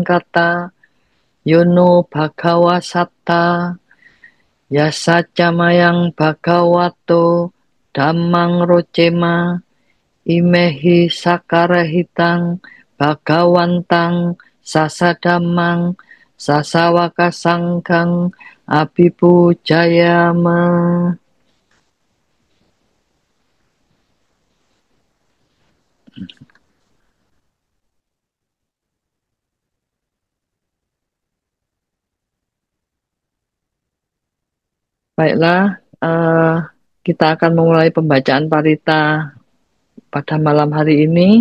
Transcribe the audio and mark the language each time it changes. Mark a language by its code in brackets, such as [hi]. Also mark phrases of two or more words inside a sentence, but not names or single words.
[pi] kata Yono Bhagawasatta Yasacamayang Bhagavato Dhammang Rocema Imehi Sakarahitang Bhagawantang Sasadhammang Sasawaka Sangkang Abhipujayama. [id] Baiklah, kita akan memulai pembacaan parita pada malam hari ini.